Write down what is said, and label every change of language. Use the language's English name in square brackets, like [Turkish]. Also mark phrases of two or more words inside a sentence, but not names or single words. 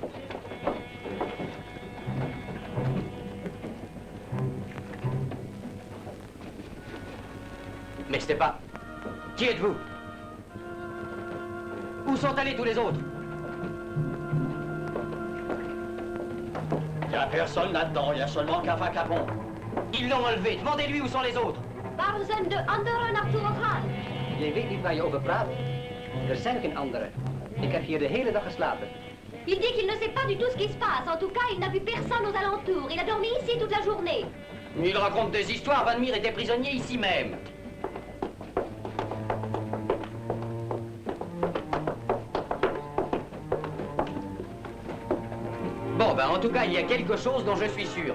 [French] Mais c'était pas... Qui êtes-vous? Où sont allés tous les autres? Il n'y a personne là-dedans, il y a seulement Cava Capon. Ils l'ont enlevé, demandez-lui où sont les autres. [Dutch] Waar zijn de anderen naartoe gegaan? Jij weet niet waar je over praat. Er zijn geen anderen. Ik heb hier de hele dag geslapen. [French] Il dit qu'il ne sait pas du tout ce qui se passe. En tout cas, il n'a vu personne aux alentours. Il a dormi ici toute la journée. Il raconte des histoires, Van Meer était prisonnier ici même. Bon, ben en tout cas, il y a quelque chose dont je suis sûr.